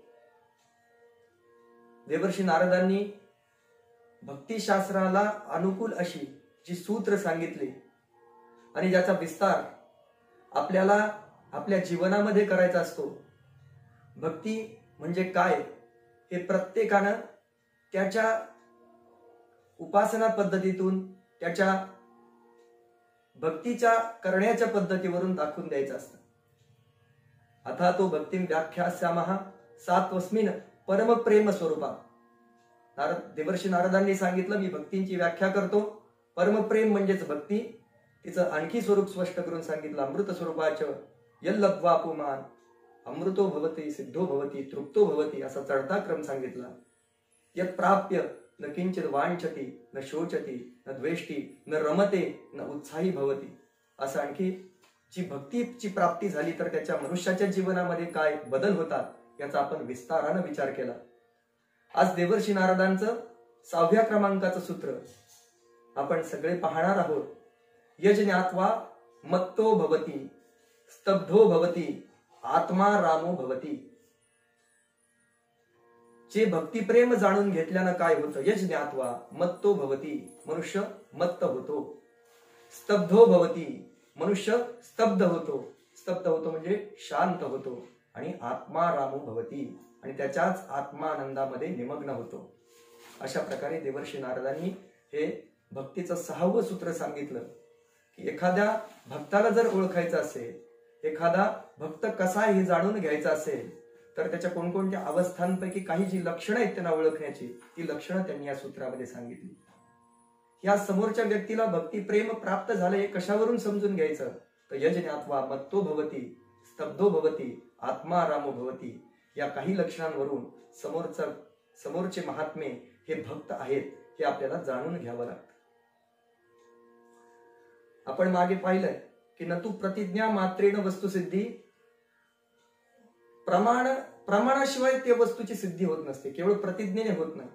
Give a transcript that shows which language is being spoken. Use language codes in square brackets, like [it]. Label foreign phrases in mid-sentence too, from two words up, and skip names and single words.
[mr] देवर्षी नारदांनी भक्तिशास्त्राला अनुकूल अशी जी सूत्र सांगितली आणि ज्याचा विस्तार आपल्याला आपल्या जीवनामध्ये करायचा असतो। भक्ती म्हणजे काय हे प्रत्येकानं त्याच्या उपासना पद्धतीतून त्याच्या भक्तीच्या करण्याच्या पद्धतीवरून दाखवून द्यायचं असतं। [sa] अथा तो भक्तिं व्याख्यास्यामः सात्वस्मिन् परम प्रेम स्वरूपा। [mr] देवर्षी नारदांनी सांगितलं मी भक्तींची व्याख्या करतो। परमप्रेम म्हणजेच भक्ती। तिचं आणखी स्वरूप स्पष्ट करून सांगितलं। [sa] अमृत स्वरूपाच यल्लब्ध्वा पुमान् अमृतो भवति सिद्धो भवति तृप्तो भवति [mr] असा चढता क्रम सांगितला। [sa] यत् प्राप्य न किंचित वांछति न शोचति न द्वेष्टि न रमते न उत्साही भवति। [mr] असं आणखी जी भक्तीची प्राप्ती झाली तर त्याच्या मनुष्याच्या जीवनामध्ये काय बदल होतात याचा आपण विस्ताराने विचार केला। आज देवर्षी नारदांचं 6व्या क्रमांकाचं सूत्र आपण सगळे पाहणार आहोत। [sa] यज्ञात्वा मत्तो भवति स्तब्धो भवति आत्मा रामो भवति। [mr] जे भक्तिप्रेम जाणून घेतल्यानं काय होतं? [sa] यज्ञात्वा मत्तो भवति [mr] मनुष्य मत्त होतो। [sa] स्तब्धो भवति [mr] मनुष्य स्तब्ध होतो। स्तब्ध होतो म्हणजे शांत होतो। आणि [sa] आत्मा रामो भवति [mr] आणि त्याच्याच आत्मानंदामध्ये निमग्न होतो। अशा प्रकारे देवर्षी नारदांनी हे भक्तीचं 6वं सूत्र सांगितलं की एखाद्या भक्ताला जर ओळखायचं असेल, एखादा भक्त कसा आहे हे जाणून घ्यायचं असेल तर त्याच्या कोणकोणत्या अवस्थांपैकी काही जी लक्षणं आहेत त्यांना ओळखण्याची ती लक्षणं त्यांनी या सूत्रामध्ये सांगितली। या समोरच्या व्यक्तीला भक्तिप्रेम प्राप्त झालं हे कशावरून समजून घ्यायचं? तर [sa] यज्ञात्वा मत्तो भवति स्तब्धो भवति आत्मा रामो भवति [mr] या काही लक्षणांवरून समोरचे महात्मे हे भक्त आहेत हे आपल्याला जाणून घ्यावं लागतं। आपण मागे पाहिलंय की [sa] न तू प्रतिज्ञा मात्रेण वस्तुसिद्धी। [mr] प्रमाणाशिवाय त्या वस्तूची सिद्धी होत नसते, केवळ प्रतिज्ञेने होत नाही।